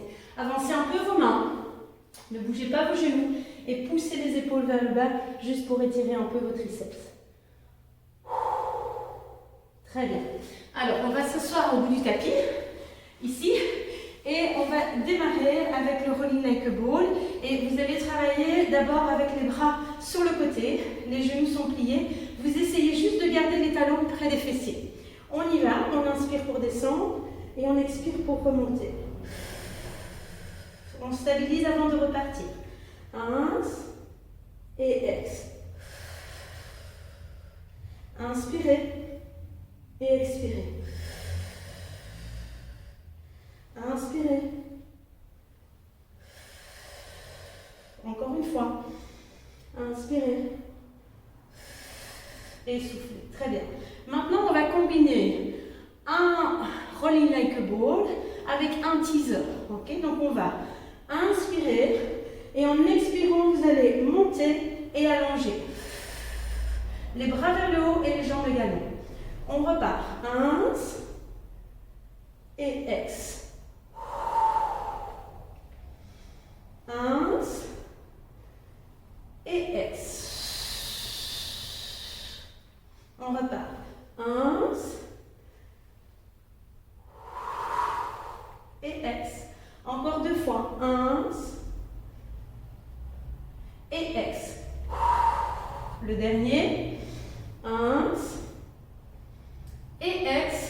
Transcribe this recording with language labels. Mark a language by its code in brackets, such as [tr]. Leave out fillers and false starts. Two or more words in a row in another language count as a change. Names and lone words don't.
[fr] Avancez un peu vos mains. Ne bougez pas vos genoux. Et poussez les épaules vers le bas, juste pour étirer un peu vos triceps. Très bien. Alors, on va s'asseoir au bout du tapis, ici, et on va démarrer avec le [en] rolling like a ball. [fr] Et vous allez travailler d'abord avec les bras sur le côté, les genoux sont pliés. Vous essayez juste de garder les talons près des fessiers. On y va, on inspire pour descendre, et on expire pour remonter. On stabilise avant de repartir. Ins et ex. Inspirez et expirez. Inspirez. Encore une fois. Inspirez. Et soufflez. Très bien. Maintenant, on va combiner un [en] rolling like a ball [fr] avec un teaser. Okay? Donc, on va inspirer. Et en expirant, vous allez monter et allonger. Les bras vers le haut et les jambes également. On repart. Ins et ex. Ins et ex. On repart. Ins et ex. Encore 2 fois. Ins et ex. Le dernier. 1. Et ex.